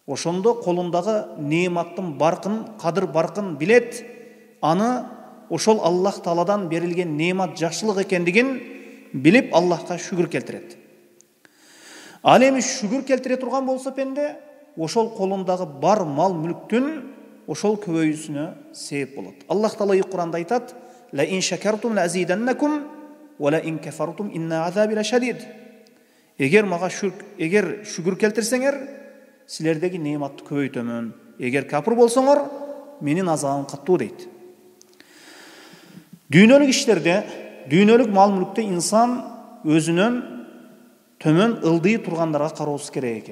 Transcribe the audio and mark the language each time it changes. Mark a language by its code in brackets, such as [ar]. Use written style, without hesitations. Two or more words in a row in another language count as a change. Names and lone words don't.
[ky] ошондо колундагы неиматтын баркын, кадыр баркын билет, аны ошол Аллах Тааладан берилген неимат жакшылык экендигин билип Аллахка шүгүр келтирет. Ал эми шүгүр келтире турган болсо пенде, ошол колундагы бар мал мүлктүн ошол көбөйүүсүнө себеп болот. Аллах Таала Кур'анда айтат: [ar] "لئن شكرتم لأزيدنكم ولئن كفرتم إن عذابي لشديد." [ky] Эгер мага шүгүр келтирсеңер, силердеги неиматты көбөйтөмүн. Эгер капыр болсоңор, менин азабым каттуу дейт. Дүйнөлүк иштерде, дүйнөлүк мал мүлктө инсан өзүнөн төмөн ылдый тургандарга кароосу керек экен.